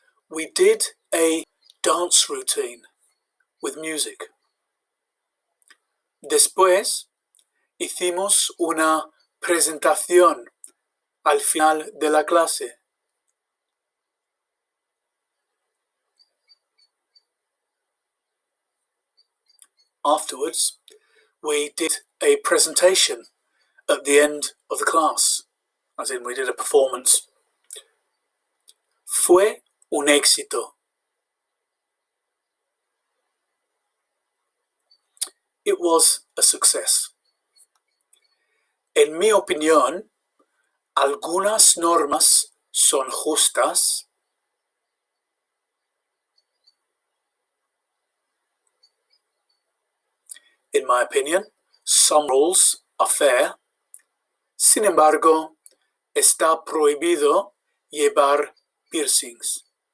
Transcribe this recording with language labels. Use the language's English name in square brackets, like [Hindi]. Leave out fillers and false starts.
[English] We did a dance routine with music. [Spanish] Después, hicimos una presentación al final de la clase. [English] Afterwards, we did a presentation at the end of the class, as in we did a performance. [Spanish] Fue un éxito. [English] It was a success. [Spanish] En mi opinión, algunas normas son justas. [English] In my opinion, some rules are fair. [Spanish] Sin embargo, está prohibido llevar piercings.